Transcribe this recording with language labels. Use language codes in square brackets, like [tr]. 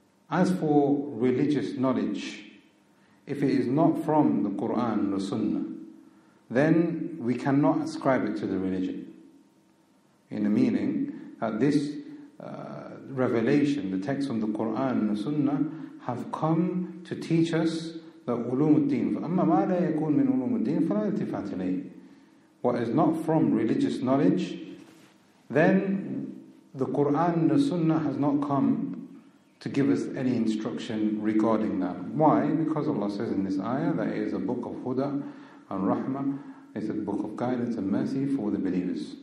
[en] As for religious knowledge, if it is not from the Qur'an and the Sunnah, then we cannot ascribe it to the religion. In the meaning that this revelation, the text from the Qur'an and the Sunnah, have come to teach us the ulum al-deen. [ar] فَأَمَّا مَا لَا يَكُونَ مِنْ ulum al-deen فَلَا إِلْتِفَاتْ إِلَيْهِ. [en] What is not from religious knowledge, then the Qur'an and the Sunnah has not come to give us any instruction regarding that. Why? Because Allah says in this ayah that it is a book of huda and rahmah, it's a book of guidance and mercy for the believers.